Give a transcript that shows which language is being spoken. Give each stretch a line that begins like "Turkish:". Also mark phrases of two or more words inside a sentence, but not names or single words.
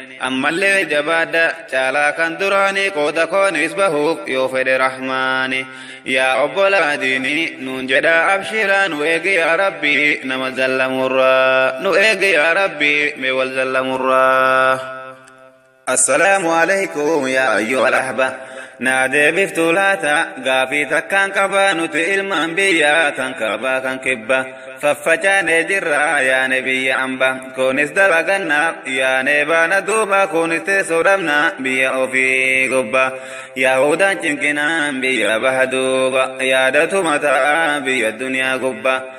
Oromo: Ammallee jabaadha caalaa kan duraani, qooda koonis bahuuf yoo fedhe rahmaani. Yaa obbolaa diini nuun jedha abshiraa, nu eegi yaa Rabbi nama zallamurraa. Nu eegi yaa Rabbi mee wal zallamurraa.
Arabic: السلام عليكم يا أيها الأحبة.
Oromo: Naa deebiftu laata gaafii takkaan qaba nuti ilmaan biyya kan kaabaa kan kibba. Faffacaanee jirra yaa ne biyya amba. Kunis dalagannaaf yaanee baana duuba, kunis teessoo dhabna biyya ofii gubba. Yahudaan cinqinaan biyya baha duuba, yaadatuma ta'a biyya duniyaa gubba.